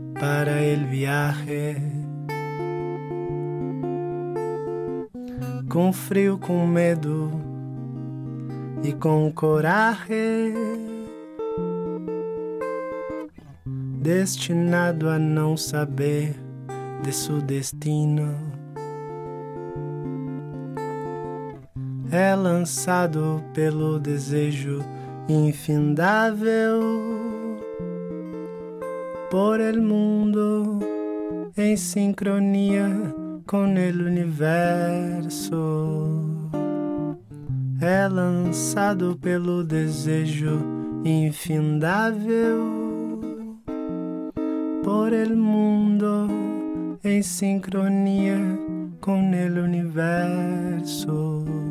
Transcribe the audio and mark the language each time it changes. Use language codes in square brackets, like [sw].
[es] Para el viaje, [pt] com frio, com medo e com coragem, destinado a não saber de seu destino, é lançado pelo desejo infindável. [es] Por el mundo en sincronía con el universo. [pt] É lançado pelo desejo infindável [es] por el mundo en sincronía con el universo.